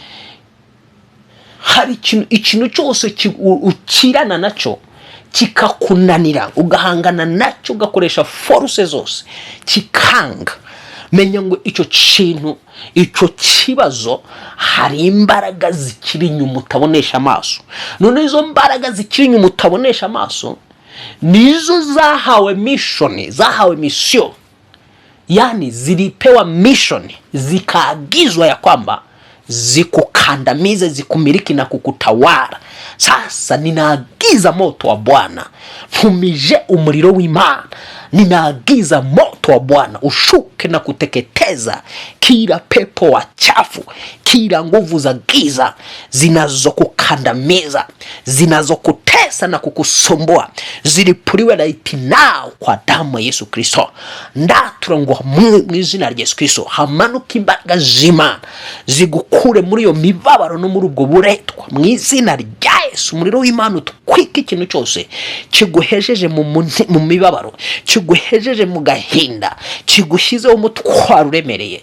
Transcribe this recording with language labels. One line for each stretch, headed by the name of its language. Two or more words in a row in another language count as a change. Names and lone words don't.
Kinyarwanda: Hari ikintu cyose ukirana nacyo kikakunanira, ugahangana nacyo, ugakoresha force zose, kikanga. Menya ngo icyo kintu, icyo kibazo, hari imbaraga zikiri inyuma utabonesha amaso. None izo mbaraga zikiri inyuma utabonesha amaso nizo zahawe mission,
Swahili: yani zilipewa mission, zikaagizwa ya kwamba zikukandamize, zikumiliki na kukutawala. Sasa ninaagiza moto wa Bwana,
Kinyarwanda: fumije umuriro w'Imana,
Swahili: ninaagiza moto wa Bwana ushuke na kuteketeza kila pepo wachafu, kila nguvu za giza zinazokukandamiza, zinazokutesa na kukusumbua, zilipuliwe na itinao kwa damu ya Yesu Kristo.
Kinyarwanda: Ndatura ngo mu izina rya Yesu Kristo hamanuka imbaraga z'Imana zigukure muri iyo mibabaro no muri ubwo buretwa mu izina rya Yesu. Umuriro w'Imana utwika ikintu cyose kiguhejeje mu mibabaro, kiguhejeje mu gahinda, kigushyizeho umutwaro uremereye.